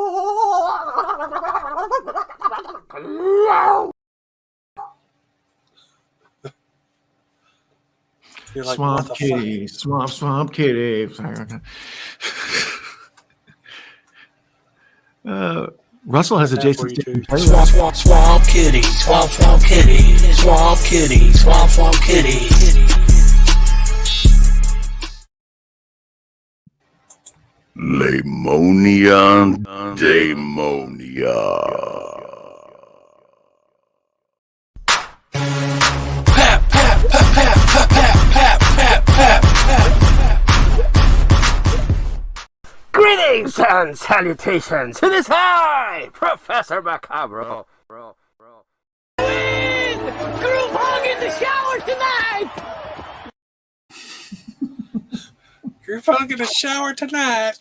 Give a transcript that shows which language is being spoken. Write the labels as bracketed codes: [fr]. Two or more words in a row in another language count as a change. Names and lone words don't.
[en] You're like, Swamp Kitty, Swamp Kitty. Russell has a Jason Statham. Swamp Kitty, Swamp Kitty, Swamp Kitty, Swamp Kitty. Lemonia Demonia. Pap, pap, pap, pap, pap, pap, pap, pap, pap. Greetings and salutations. It is I, Professor Macabro. Group hug in the shower tonight! Group hug in the shower tonight.